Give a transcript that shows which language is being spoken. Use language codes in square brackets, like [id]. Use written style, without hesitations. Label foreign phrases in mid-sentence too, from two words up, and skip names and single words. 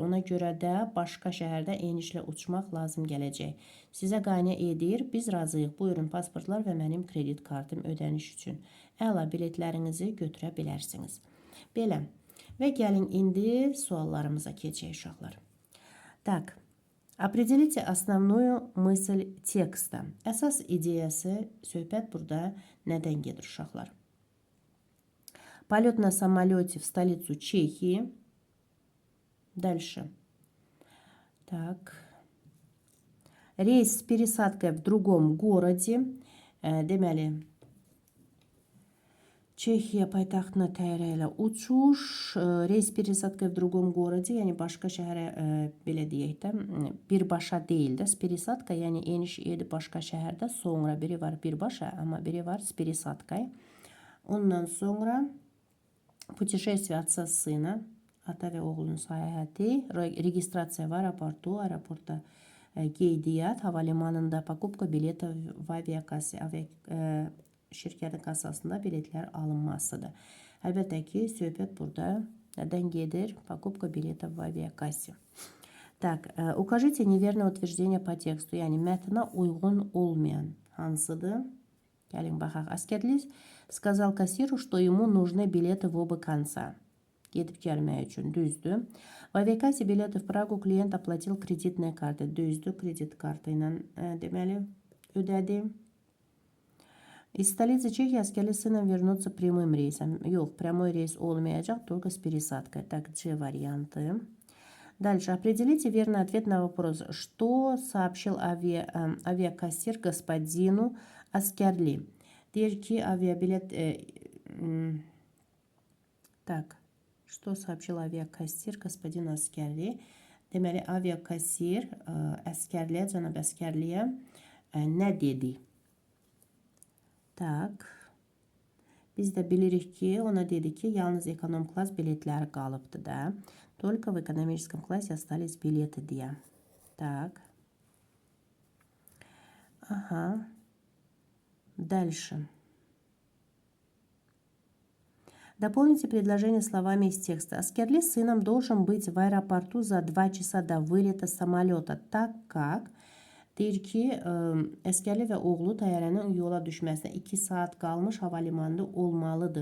[az] Ona görə də başqa şəhərdə enişlə uçmaq lazım gələcək. Sizə qayna edir, biz razıyıq. Buyurun pasportlar və mənim kredit kartım ödəniş üçün. Əla, biletlərinizi götürə bilərsiniz. Belə. Və gəlin indi suallarımıza keçək uşaqlar. [ru] Так. Определите основную мысль текста. [az] Əsas ideyası, söhbət burada nədən gedir uşaqlar? [ru] Полет на самолете в столицу Чехии. Дальше. Так. Рейс с пересадкой в другом городе. [az] Deməli, Çexiya paytaxtına təyyarə ilə uçuş, reys [ru] пересадкой в другом городе, [az] yəni başqa şəhərə belə deyək də, birbaşa deyil də, пересадка, yəni eniş edib başqa şəhərdə, sonra biri var birbaşa, amma biri var [ru] с пересадкой. [az] Ondan sonra [ru] путешествие отца с сына, [az] ata və oğlunun səyahəti, registrasiya var aeroportu, aeroportda qeydiyyat, havalimanında [ru] покупка билета в [az] aviakassi, şirkətin kassasında biletlər alınmasıdır. Əlbəttə ki, söhbət burada nədən gedir? [ru] Покупка билета в aviakassi. Так, укажите неверное утверждение по тексту, [az] yəni mətnə uyğun olmayan hansıdır? Gəlin baxaq. [ru] Askərli сказал кассиру, что ему нужны билеты в оба конца. [az] Gedib gəlmək üçün, düzdür. [ru] В aviakassi билеты в Прагу клиент оплатил кредитной картой. [az] Düzdür, kredit kartı ilə deməli ödədi. [ru] Из столицы Чехии Аскерли с сыном вернуться прямым рейсом. Yox, прямой рейс olmayacaq, только с пересадкой. Так, C variantı. Дальше. Определите верный ответ на вопрос. Что сообщил авиакассир господину Аскерли? [az] Deyir ki [ru] авиабилет... Так. Что сообщил авиакассир господину Аскерли? [az] Deməli, aviakassir əsgərliyə, cənab əsgərliyə nə dedi? [ru] Tak. [az] Biz də bilirik ki, ona dedi ki, yalnız ekonom klass biletləri qalıbdı da. [ru] Только в экономическом классе остались билеты diye. Так. Ага. Дальше. Дополните предложение словами из текста. Аскерли с сыном должен быть в аэропорту за 2 часа до вылета самолета, так как [az] deyir ki, Əskərli və oğlu təyyarənin yola düşməsinə 2 saat qalmış havalimanında olmalıdır.